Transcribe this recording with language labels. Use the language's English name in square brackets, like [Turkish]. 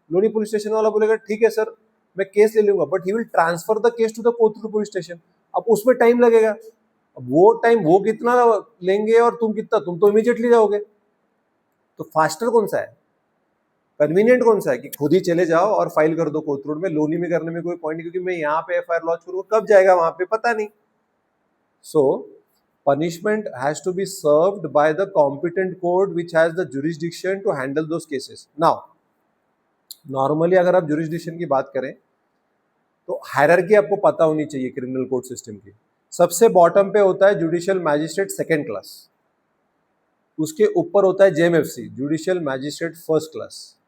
[Hindi] Loni police station वाला बोलेगा ठीक है सर मैं केस ले लूंगा, [English] But he will transfer the case to the Kothrud police station. [Hindi] अब उसमें टाइम लगेगा. अब वो टाइम वो कितना लेंगे और तुम कितना, तुम तो इमीडिएटली जाओगे. तो फास्टर कौन सा है, कन्वीनियंट कौन सा है कि खुद ही चले जाओ और फाइल कर दो कोथरूड में? लोनी में करने में कोई पॉइंट नहीं, क्योंकि मैं यहाँ पे एफआईआर लॉन्च करूंगा, कब जाएगा वहां पे पता नहीं. [English] So punishment has to be served by the competent court which has the jurisdiction to handle those cases. Now, normally [Hindi] अगर आप jurisdiction की बात करें तो हायरार्की आपको पता होनी चाहिए क्रिमिनल कोर्ट सिस्टम की. सबसे बॉटम पे होता है जुडिशियल मैजिस्ट्रेट सेकेंड क्लास, उसके ऊपर होता है JMFC, judicial magistrate first class.